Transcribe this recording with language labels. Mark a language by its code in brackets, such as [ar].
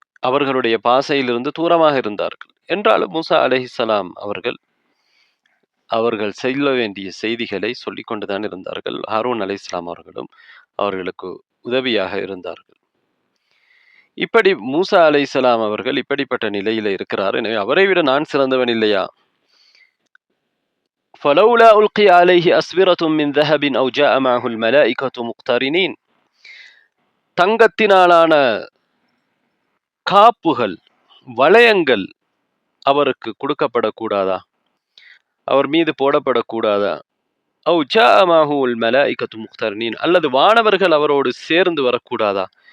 [ta] அவர்களுடைய பாசையிலிருந்து தூரமாக இருந்தார்கள். என்றாலும் மூசா அலைஹிஸ்ஸலாம் அவர்கள் செல்ல வேண்டிய செய்திகளை சொல்லிக் கொண்டுதான் இருந்தார்கள். ஹாரூன் அலைஹிஸ்ஸலாம் அவர்களும் அவர்களுக்கு உதவியாக இருந்தார்கள். இப்படி மூசா அலைஹிஸ்ஸலாம் அவர்கள் இப்படிப்பட்ட நிலையில இருக்கிறார். எனவே அவரை விட நான் சிறந்தவன் இல்லையா? [ar] فلولا ألقي عليه أسورة من ذهب أو جاء معه الملائكة مقترنين. [ta] தங்கத்தினாலான காப்புகள், வளையங்கள் அவருக்கு கொடுக்கப்படக்கூடாதா? அவர் மீது போடப்படக்கூடாதா? [ar] அவு ஜாஅ மஅஹுல் மலாயிகத்து முக்தரினீன், [ta] அல்லது வானவர்கள் அவரோடு சேர்ந்து வரக்கூடாதா?